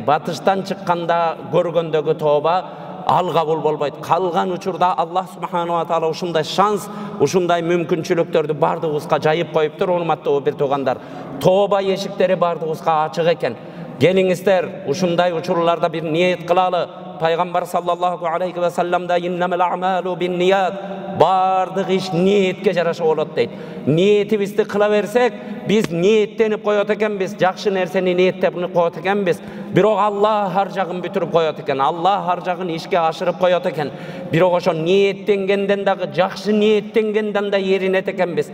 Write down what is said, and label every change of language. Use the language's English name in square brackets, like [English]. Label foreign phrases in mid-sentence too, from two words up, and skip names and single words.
[Kyrgyz] Батыштан чыкканда көргөндөгү тооба ал кабыл болбойт. Калган учурда Аллах [Arabic] سبحانه وتعالى [Kyrgyz] ушундай шанс, ушундай мүмкүнчүлүктөрдү бардыгыбызга жайып коюптур, урматтуу бир туугандар. Тооба эшиктери бардыгыбызга ачык экен. Келиңиздер, ушундай учурларда бир ниет кылалы. [Arabic] Пайгамбар صلى الله عليه وسلم إنما الأعمال بالنيات, [Kyrgyz] бардык иш ниетке жараша болот дейт. Ниетибизди кыла берсек, биз ниеттенип коет экенбиз, жакшы нерсени ниеттеп коет экенбиз. Бирок Аллах ар жагын бүтүрүп коет экен. Аллах ар жагын ишке ашырып коет экен. Бирок ошо ниеттенгенден дагы, жакшы ниеттенгенден да эринет экенбиз.